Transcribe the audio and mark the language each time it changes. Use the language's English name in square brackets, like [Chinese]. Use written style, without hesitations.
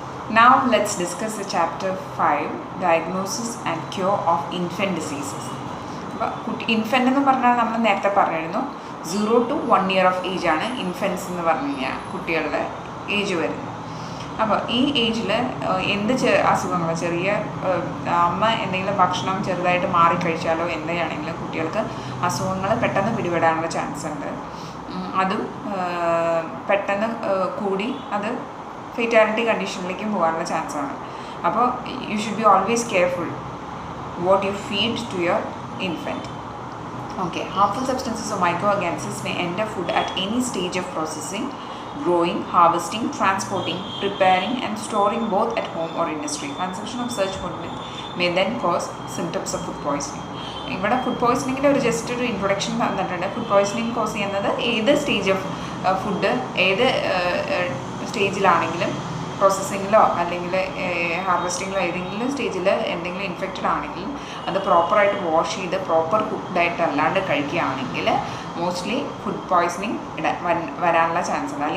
[English] Now let's discuss the chapter 5, diagnosis and cure of infant diseases. [Malayalam] അപ്പോൾ infant എന്ന് പറഞ്ഞാൽ നമ്മൾ നേരത്തെ പറഞ്ഞിരുന്നു 0 to 1 year ഓഫ് ഏജ് ആണ് ഇൻഫൻസ് എന്ന് പറഞ്ഞു കഴിഞ്ഞാൽ കുട്ടികളുടെ ഏജ് വരുന്നത്. അപ്പോൾ ഈ ഏജിൽ എന്ത് അസുഖങ്ങൾ, ചെറിയ അമ്മ എന്തെങ്കിലും ഭക്ഷണം ചെറുതായിട്ട് മാറിക്കഴിച്ചാലോ എന്താണെങ്കിലും കുട്ടികൾക്ക് അസുഖങ്ങൾ പെട്ടെന്ന് പിടിപെടാനുള്ള ചാൻസ് ഉണ്ട്. അതും പെട്ടെന്ന് കൂടി അത് ഫെറ്റാലിറ്റി കണ്ടീഷനിലേക്കും പോകാനുള്ള ചാൻസാണ്. [English] അപ്പോൾ you should be always careful what you feed to your infant. Okay, harmful substances or microorganisms may enter food at any stage of processing, growing, harvesting, transporting, preparing and storing both at home or industry. Consumption of such food may then cause symptoms of food poisoning. [Malayalam] ഇവിടെ food പോയ്സണിങ്ങിൻ്റെ just ഒരു introduction തന്നിട്ടുണ്ട്. Food poisoning cos ചെയ്യുന്നത് ഏത് stage of food, ഏത് സ്റ്റേജിലാണെങ്കിലും, പ്രോസസ്സിങ്ങിലോ അല്ലെങ്കിൽ ഹാർവെസ്റ്റിങ്ങിലോ ഏതെങ്കിലും സ്റ്റേജിൽ എന്തെങ്കിലും ഇൻഫെക്റ്റഡ് ആണെങ്കിൽ അത് പ്രോപ്പറായിട്ട് വാഷ് ചെയ്ത് പ്രോപ്പർ കുക്ക്ഡായിട്ട് അല്ലാണ്ട് കഴിക്കുകയാണെങ്കിൽ മോസ്റ്റ്ലി ഫുഡ് പോയ്സണിങ് വരാനുള്ള ചാൻസ് ഉണ്ട്.